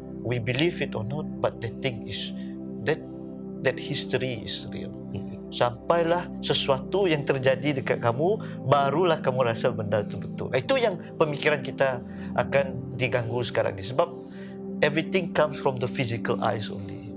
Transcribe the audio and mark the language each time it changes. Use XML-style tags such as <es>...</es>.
<en>We believe it or not, but the thing is that history is real.</en> <ms>Sampailah sesuatu yang terjadi dekat kamu, barulah kamu rasa benda itu betul. Itu yang pemikiran kita akan diganggu sekarang ni. Sebab</ms> <en>everything comes from the physical eyes only.</en>